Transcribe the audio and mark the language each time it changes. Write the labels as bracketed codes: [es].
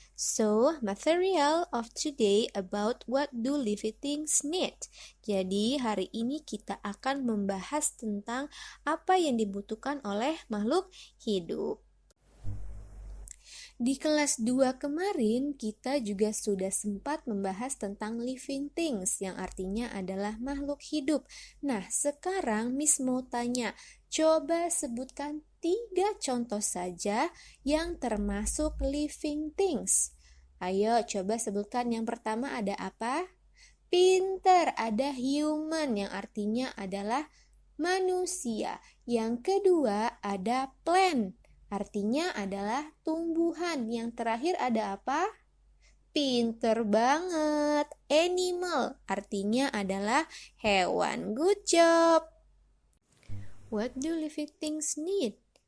[en] So, material of today about what do living things need. [id] Jadi, hari ini kita akan membahas tentang apa yang dibutuhkan oleh makhluk hidup. Di kelas 2 kemarin, kita juga sudah sempat membahas tentang living things, yang artinya adalah makhluk hidup. Nah, sekarang Miss mau tanya, coba sebutkan 3 contoh saja yang termasuk living things. Ayo, coba sebutkan yang pertama ada apa? Pinter, ada human yang artinya adalah manusia. Yang kedua ada plant, artinya adalah tumbuhan. Yang terakhir ada apa? Pinter banget. Animal, artinya adalah hewan. [en] Good job. What do living things need?